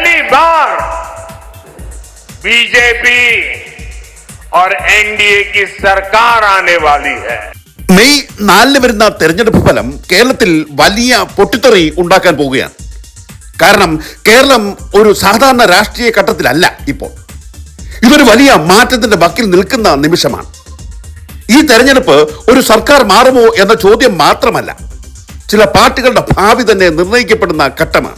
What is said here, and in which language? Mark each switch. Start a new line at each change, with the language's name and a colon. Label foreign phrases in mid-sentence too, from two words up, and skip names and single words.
Hindi: बार बीजेपी और एनडीए की सरकार आने वाली है.
Malayalam: മെയ് 4 വരുന്ന തെരഞ്ഞെടുപ്പ് ഫലം കേരളത്തിൽ വലിയ പൊട്ടിത്തെറി ഉണ്ടാക്കാൻ പോവുകയാണ്. കാരണം കേരളം ഒരു സാധാരണ രാഷ്ട്രീയ ഘട്ടത്തിലല്ല ഇപ്പോൾ. ഇതൊരു വലിയ മാറ്റത്തിന്റെ വക്കിൽ നിൽക്കുന്ന നിമിഷമാണ്. ഈ തെരഞ്ഞെടുപ്പ് ഒരു സർക്കാർ മാറുമോ എന്ന ചോദ്യം മാത്രമല്ല, ചില പാർട്ടികളുടെ ഭാവി തന്നെ നിർണ്ണയിക്കപ്പെടുന്ന ഘട്ടമാണ്.